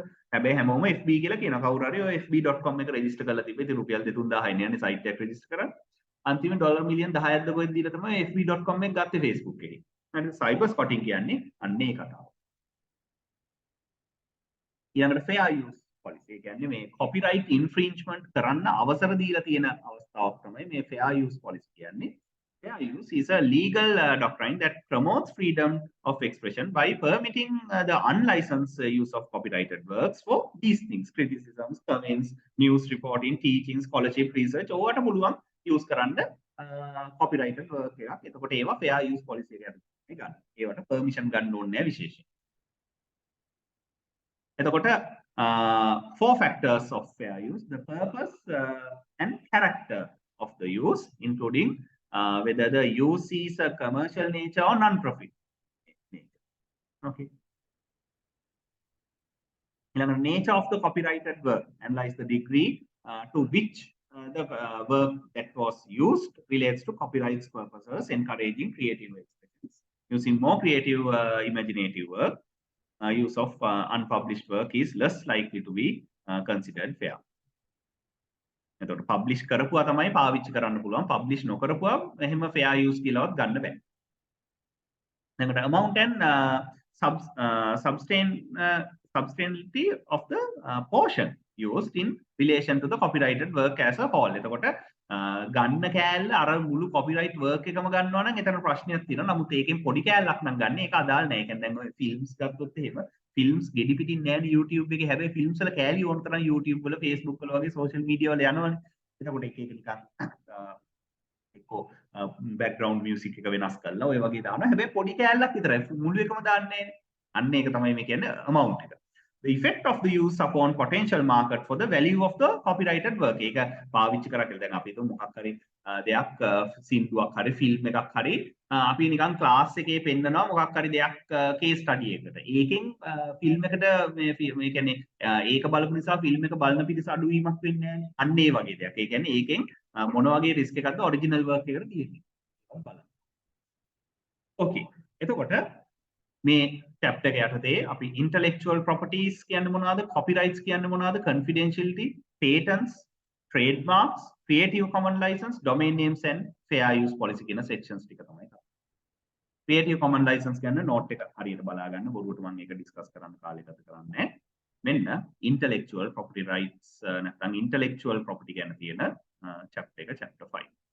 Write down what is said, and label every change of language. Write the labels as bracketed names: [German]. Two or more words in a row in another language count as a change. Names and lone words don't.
[Sinhala] හැබැයි හැමෝම FB කියලා කියනවා. කවුරු හරි ඔය fb.com එක රෙජිස්ටර් කරලා තිබ්බේ ඉතින් රුපියල් 2-3000 යන්නේ සයිට් එකක් රෙජිස්ටර් කරා. අන්තිම ඩොලර් මිලියන් 10ක් ද කොහෙද දීලා තමයි fb.com එක ගත්තේ Facebook එකේ. හරි [English] cyber squatting [Sinhala] කියන්නේ අන්න ඒ කතාව. [English] ඊළඟට fair use policy. [Sinhala] ඒ කියන්නේ මේ [English] copyright infringement [Sinhala] කරන්න අවසර දීලා තියෙන අවස්ථාවක් තමයි මේ [English] fair use policy [Sinhala] කියන්නේ. [English] Fair use is a legal doctrine that promotes freedom of expression by permitting the unlicensed use of copyrighted works for these things: criticisms, comments, news reporting, teaching, scholarship, research. [Sinhala] ඕවට පුළුවන් use කරන්න [English] copyrighted work [Sinhala] එකක්. එතකොට ඒවා [English] fair use policy [Sinhala] එක යටතේ ගන්න. ඒවට permission ගන්න ඕනේ නැහැ විශේෂයෙන්. [English] එතකොට 4 factors of fair use: the purpose and character of the use, including whether the use is a commercial nature or non-profit nature. Okay. The nature of the copyrighted work, analyze the degree to which the work that was used relates to copyright purposes, encouraging creative expressions. Using more creative, imaginative work, use of unpublished work is less likely to be considered fair. [Sinhala] එතකොට පබ්ලිෂ් කරපුවා තමයි පාවිච්චි කරන්න පුළුවන්. පබ්ලිෂ් නොකරපුවා එහෙම [English] fair use [Sinhala] කියලාවත් ගන්න බෑ. [English] එතකොට amount and substantiality of the portion used in relation to the copyrighted work as a whole. [Sinhala] එතකොට ගන්න කෑල්ල අර මුළු [English] copyright work [Sinhala] එකම ගන්නවා නම් එතන ප්‍රශ්නයක් තියෙනවා. නමුත් ඒකෙන් පොඩි කෑල්ලක් නම් ගන්න ඒක අදාළ නැහැ. ඒ කියන්නේ දැන් ඔය ෆිල්ම්ස් ගත්තොත් එහෙම ෆිල්ම්ස් ගෙඩි පිටින් නෑනේ YouTube එකේ. හැබැයි ෆිල්ම්ස් වල කෑලි ඕන තරම් YouTube වල Facebook වල වගේ [English] social media [Sinhala] වල යනවනේ. එතකොට එක එක නිකන් එක්කෝ [English] background music [Sinhala] එක වෙනස් කරලා ඔය වගේ දානවා. හැබැයි පොඩි කෑල්ලක් විතරයි. මුළු එකම දාන්නේ නෑනේ. අන්න ඒක තමයි මේ කියන්නේ amount එක. [English] the effect of the use upon potential market for the value of the copyrighted work. [Sinhala] ඒක පාවිච්චි කරා කියලා දැන් අපි හිතමු මොකක් හරි දෙයක් සින්දුවක් හරි ෆිල්ම් එකක් හරි අපි නිකන් ක්ලාස් එකේ පෙන්නනවා මොකක් හරි දෙයක් [English] case study [Sinhala] එකකට. ඒකෙන් ෆිල්ම් එකට මේ කියන්නේ ඒක බලපු නිසා ෆිල්ම් එක බලන පිරිස අඩුවීමක් වෙන්නේ නැහැ. අන්න ඒ වගේ දෙයක්. ඒ කියන්නේ ඒකෙන් මොන වගේ රිස්ක් එකක්ද [English] original work [Sinhala] එකට තියෙන්නේ. බලන්න. ඕකේ. එතකොට මේ chapter එක යටතේ අපි [English] intellectual properties [Sinhala] කියන්නේ මොනවද, copyrights කියන්නේ මොනවද, [English] confidentiality, patents, trademarks, creative commons license, domain names and fair use policy කියන sections [Sinhala] ටික තමයි කරන්නේ. [English] creative commons license [Sinhala] කියන්නේ note එක හරියට බලා ගන්න. බොරුවට මම ඒක discuss කරන්න කාලය ගත කරන්නේ. මෙන්න [English] intellectual property rights [Sinhala] නැත්නම් [English] intellectual property [Sinhala] ගැන තියෙන chapter එක chapter 5.